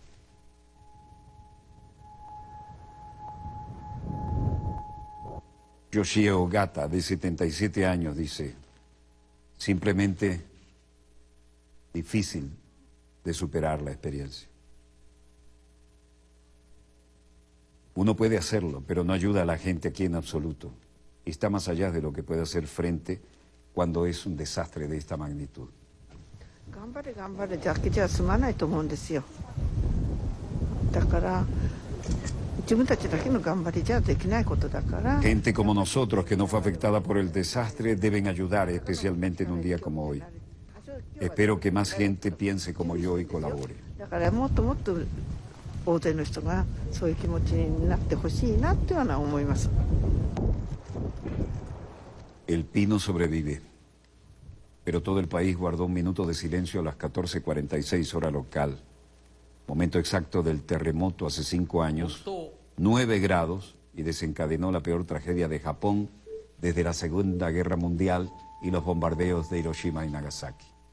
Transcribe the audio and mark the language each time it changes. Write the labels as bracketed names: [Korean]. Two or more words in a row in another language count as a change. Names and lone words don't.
[Spanish] Yoshie Ogata, de 77 años, dice, simplemente difícil de superar la experiencia. Uno puede hacerlo, pero no ayuda a la gente aquí en absoluto. Está más allá de lo que puede hacer frente cuando es un desastre de esta magnitud. [Japanese] 頑張れ頑張れだけじゃ済まないと思うんですよ。だから自分たちだけの頑張りじゃできないことだから。 [Spanish] Gente como nosotros que no fue afectada por el desastre deben ayudar, especialmente en un día como hoy. Espero que más gente piense como yo y colabore. [Japanese] だからもっともっと大勢の人がそういう気持ちになってほしいなっていうのは思います。 [Spanish] El pino sobrevive, pero todo el país guardó un minuto de silencio a las 14:46 hora local, momento exacto del terremoto hace 5 años, 9 grados, y desencadenó la peor tragedia de Japón desde la Segunda Guerra Mundial y los bombardeos de Hiroshima y Nagasaki.